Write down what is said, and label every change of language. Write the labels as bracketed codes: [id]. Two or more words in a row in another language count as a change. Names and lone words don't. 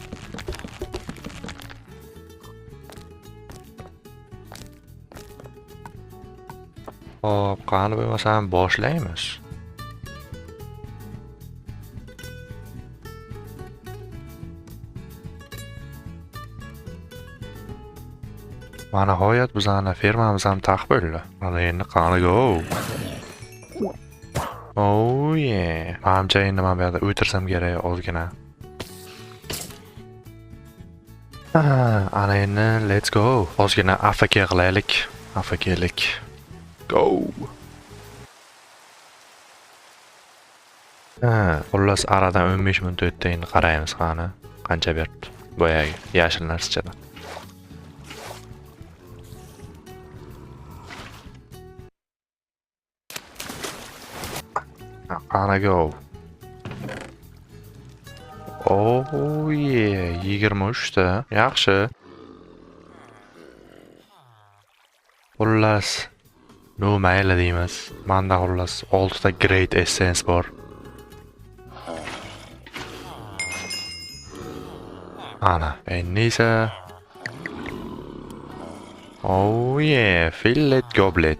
[uz] Hop, qani bo'lmasam boshlaymiz. Mana nihoyat bizani fermamiz ham taq bo'ldi. Mana endi qani go. [en] Oh yeah. [uz] Menimcha endi men bu yerda o'tirsam kerak ozgina. Ana endi [en] let's go. [uz] Ozgina AFK qilaylik. AFKlik. Go. Xullas aradan 15 minut o'tdi, endi qaraymiz qani. Qancha berdi. Boyagi yashil narsachadan. Qani go. [en] Oh yeah, [uz] 23 ta. Yaxshi. Xullas no mayli deymiz. Menda xullas 6 ta Great Essence bor. Ana, endi esa [en] oh yeah, fillet goblet.